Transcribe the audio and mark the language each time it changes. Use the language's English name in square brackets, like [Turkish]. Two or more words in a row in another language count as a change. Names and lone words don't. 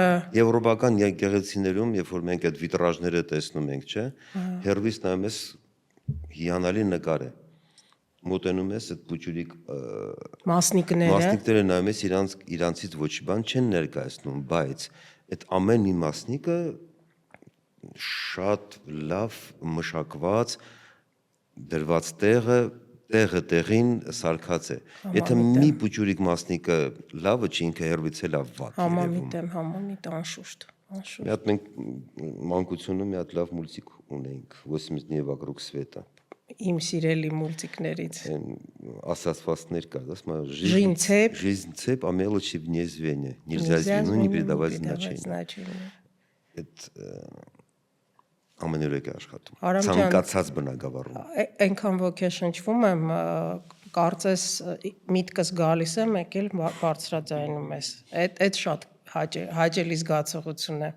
[Armenian] եվրոպական եկեղեցիներում, երբ որ մենք այդ վիտրաժները տեսնում ենք, չէ՞, հերվից նայում ես հիանալի նկար է։ Մոտենում ես այդ փուչուրիկ մասնիկները նայում ես իրանցից ոչ բան չեն ներկայացնում, բայց այդ ամեն մի մասնիկը շատ լավ մշակված, դրված տեղը տեղին սարքած է։ Եթե մի փուչուրիկ մասնիկը լավը չի, ինքը հերվից է լավ վատ։ Համամիտ անշուշտ։ Մի հատ մենք մանկությունում մի հատ լավ մուլտիկ ունեինք, 80 [Russian] вокруг света։ [Armenian] Իմ սիրելի մուլտիկներից ասացվածքներ կար, ասում եմ, [Russian] жизнь цепь, а мелочи вне звенья. Нельзя звену не придавать значения. [Armenian] Այդ ամենուրեք է աշխատում։ Ցանկացած բնակավարում։ Այնքան ոգեշնչվում եմ, կարծես միտքս գալիս է, մեկ էլ բարձրաձայնում ես։ Այդ շատ հաճելի զգացողություն է։